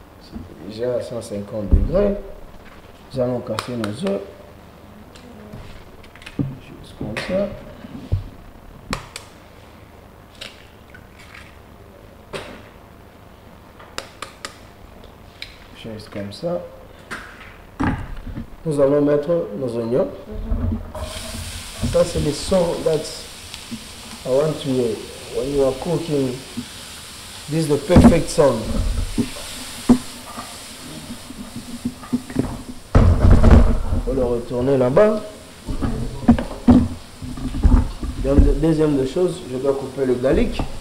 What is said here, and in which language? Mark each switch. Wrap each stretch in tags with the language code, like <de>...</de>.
<fr>C'est déjà à 150 degrés. Nous allons casser nos œufs. Juste comme ça. Juste comme ça. Nous allons mettre nos oignons. Ça, c'est le son</fr> <en>that I want to hear when you are cooking. This is the perfect sound.</en> <fr>On va le retourner là-bas. Deuxième des choses, je dois couper le garlic.</fr>